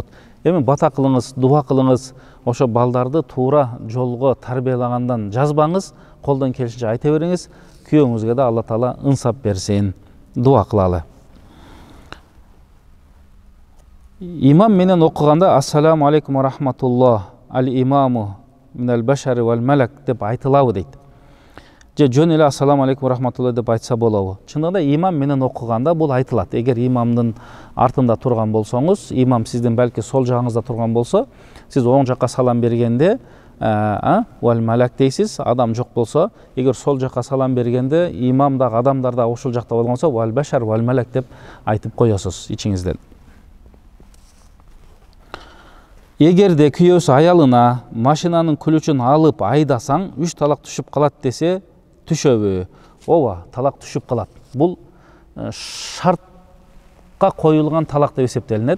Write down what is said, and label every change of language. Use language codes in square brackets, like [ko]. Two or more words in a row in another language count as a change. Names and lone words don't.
[ky] Эми бата кылыңыз, дуа кылыңыз, ошо балдарды туура жолго тарбиялагандан жазбаңыз, колдон келишинче айта бериңиз, күйөөңүзгө да Алла Таала ынсап берсин. Дуа кылалы. Имам менен окуганда [ar] السلام عليكم ورحمة الله, الإمام من البشر والملك [ky] деп айтылабы дейт. Же жөн эле [ar] السلام عليكم ورحمة الله [ky] деп айтса болобу? Чындыгында имам менен окуганда бул айтылат. Эгер имамдын артында турган болсоңуз, имам сиздин балки сол жагыңызда турган болсо, сиз оң жакка салам бергенде [ar] والملك [ky] дейсиз, адам жок болсо, эгер сол жакка салам бергенде имам дагы адамдар да ошол жакта болгонсо, [ar] والبشر والملك [ky] деп айтып коесуз ичиңизден. Эгерде күйөөсү аялына машинанын күлүчүн алып айдасаң 3 талак түшүп калат десе, түшөбү? Ооба, талак түшүп калат. Бул шартка коюлган талак деп эсептелинет.